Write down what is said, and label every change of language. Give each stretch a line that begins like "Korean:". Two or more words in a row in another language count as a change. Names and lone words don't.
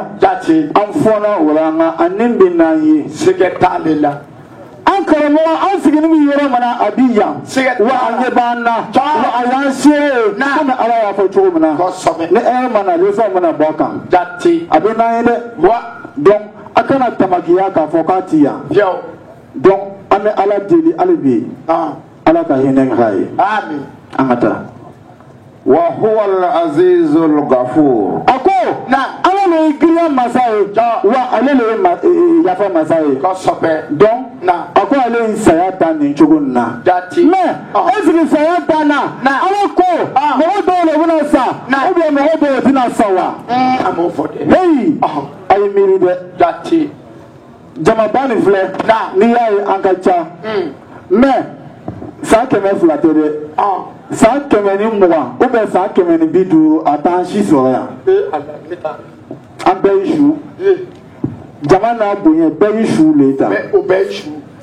Bambara: jate an fona o la nka a nin bɛ n'an ye sɛgɛ t'ale la an karamɔgɔ an sigilen bɛ yɔrɔ min na a bi yan wa a ɲɛ b'an na wa a y'an seere komi ala y'a fɔ cogo min na ni ɛrɛ ma na leçon mana bɔ a kan jate a bɛ n'an ye dɛ donc a kana tamakiya k'a fɔ k'a ti yan donc an bɛ ala deli hali bi ala ka hinɛ k'a ye amin an ka taa
Arabic: وهو العزيز الغفور
Bambara: ako na ala le giriya masa ye wa ale le yafa masa ye kosɛbɛ donc na ako ale saya dan nin cogo nin na
French: mais est-ce que
Bambara: saya dan na ala ko mɔgɔ dɔw le bɛna sa
French: ou bien
Bambara: mɔgɔ dɔw tɛna sa wa a m'o fɔ dɛ hey a ye miiri dɛ jate jamaba nin filɛ n'i y'a ye an ka ca mais san 200 tɛ dɛ san 120
French: ou bien
Bambara: san 150 a t'an si sɔrɔ yan an bɛɛ y'i su jama n'a bonya bɛɛ y'i su le ta o bɛɛ y'i su